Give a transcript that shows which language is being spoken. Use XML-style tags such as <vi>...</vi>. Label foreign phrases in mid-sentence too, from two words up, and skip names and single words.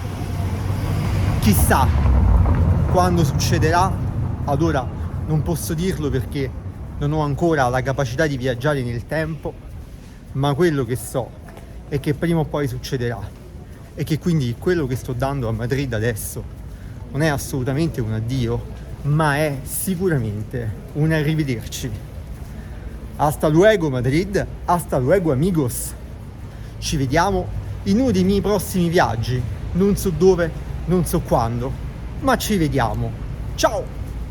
<it>Chissà quando succederà, ad ora non posso dirlo perché non ho ancora la capacità di viaggiare nel tempo, ma quello che so è che prima o poi succederà e che quindi quello che sto dando a Madrid adesso non è assolutamente un addio, ma è sicuramente un arrivederci.</it> <es>Hasta luego Madrid, hasta luego amigos.</es> <it>Ci vediamo in uno dei miei prossimi viaggi, non so dove, non so quando, ma ci vediamo. Ciao!</it>